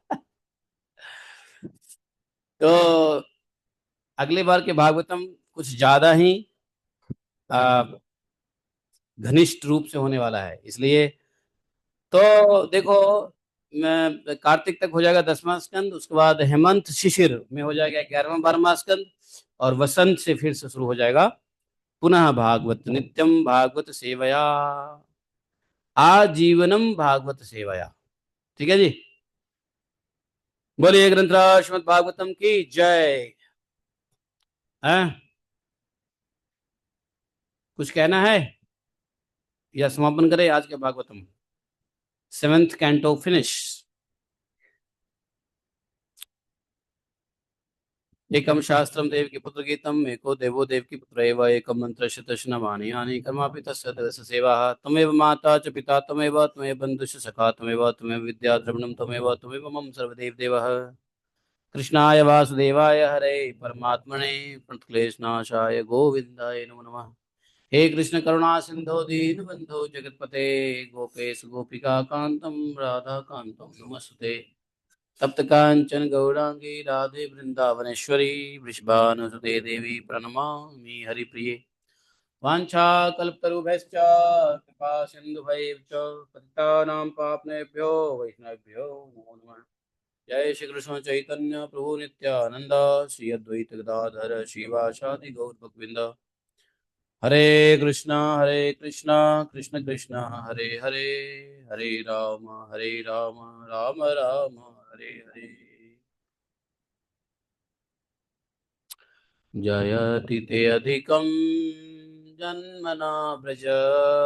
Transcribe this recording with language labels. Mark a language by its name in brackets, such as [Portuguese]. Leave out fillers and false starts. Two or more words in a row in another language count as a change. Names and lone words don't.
[Hindi] तो अगले बार के भागवतम कुछ ज्यादा ही आ, घनिष्ठ रूप से होने वाला है, इसलिए तो देखो, कार्तिक तक हो जाएगा 10वां स्कंद, उसके बाद हेमंत शिशिर में हो जाएगा 11वां 12वां स्कंद, और वसंत से फिर से शुरू हो जाएगा [Sanskrit] पुनः भागवत नित्यम भागवत सेवया, आजीवनम भागवत सेवया। [Hindi] ठीक है जी। बोलिए ग्रंथराज श्रीमद् भागवतम की जय। हैं? कुछ कहना है या समापन करें आज के भागवतम? [English] 7th canto finish. [Sanskrit] एकम शास्त्रम देव की पुत्र गीतम एको देवो देव की पुत्र एव एकम मंत्र शतशनमानि यानि कर्मापि तस्य तदस्य सेवा तमेव माता च पिता तमेव तमेव बंधुश्च सखा तमेव तमेव विद्या द्रविणम तमेव तमेव मम सर्वदेव देवः। कृष्णाय वासुदेवाय हरे परमात्मने प्रणतक्लेशनाशाय गोविंदाय नमो नमः। हे कृष्ण करुणा सिंधु दीन बंधु जगतपते गोपेश गोपिका कांतम राधा कांतम नमस्ते। तप्त कांचन गौरांगी राधे वृंदावनेश्वरी वृषभानुसुते देवी प्रणमामि हरिप्रिये। वाञ्छाकल्पतरुभ्यश्च कृपा सिन्धुभैश्च पतितानां पावनेभ्यो वैष्णवेभ्यो नमो नमः। जय श्री कृष्ण चैतन्य प्रभु नित्यानंद श्री अद्वैत गदाधर श्रीवासादि गौर भक्तवृंद। हरे कृष्णा कृष्ण कृष्ण हरे हरे, हरे राम राम राम हरे हरे। जयति ते अधिकं जन्मना व्रज